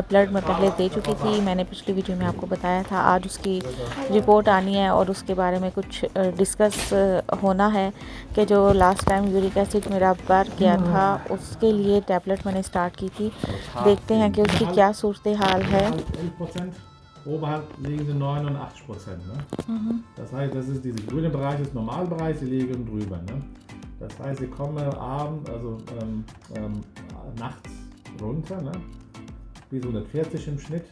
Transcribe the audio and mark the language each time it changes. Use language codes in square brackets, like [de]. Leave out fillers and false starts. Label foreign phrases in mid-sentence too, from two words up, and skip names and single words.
[hi] ब्लड मैं पहले दे चुकी थी, मैंने पिछली वीडियो में आपको बताया था। आज उसकी रिपोर्ट आनी है और उसके बारे में कुछ डिस्कस होना है कि जो [en] last time uric acid [hi] मेरा बढ़ गया था उसके लिए टैबलेट मैंने स्टार्ट की थी। देखते हैं कि उसकी क्या सूरत हाल है। [de] Oberhalb liegen sie 89%. Ne? Das heißt, das ist dieser grüne Bereich, ist Normalbereich, sie liegen drüber. Ne? Das heißt, sie kommen abends, also nachts runter, ne? Bis 140 im Schnitt.